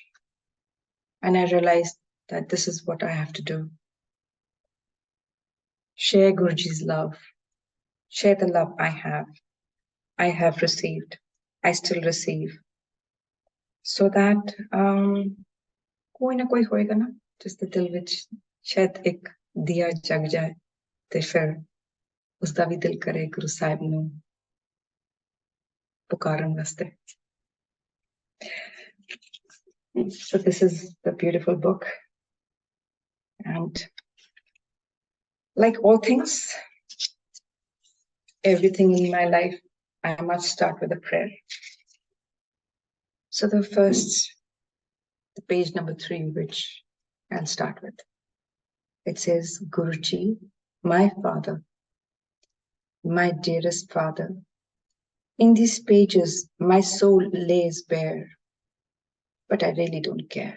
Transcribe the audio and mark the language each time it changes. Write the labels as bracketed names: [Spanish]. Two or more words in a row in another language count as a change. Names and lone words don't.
[English] And I realized that this is what I have to do. Share Guruji's love, share the love I have received, I still receive, so that [Punjabi] ਕੋਈ ਨਾ ਕੋਈ ਹੋਏਗਾ ਨਾ, ਜਿਸਕੇ ਦਿਲ ਵਿਚ ਸ਼ਾਇਦ ਇਕ ਦੀਆ ਜਗ ਜਾਏ ਤੇ ਫਿਰ ਉਸਦਾ ਭੀ ਦਿਲ ਕਰੇ ਗੁਰੂ ਸਾਹਿਬ ਨੂੰ ਪੁਕਾਰਨ ਵਾਸਤੇ. [English] So this is the beautiful book, and like all things, everything in my life, I must start with a prayer. So the page number 3, which I'll start with, it says, Guruji, my father, my dearest father, in these pages my soul lays bare, but I really don't care.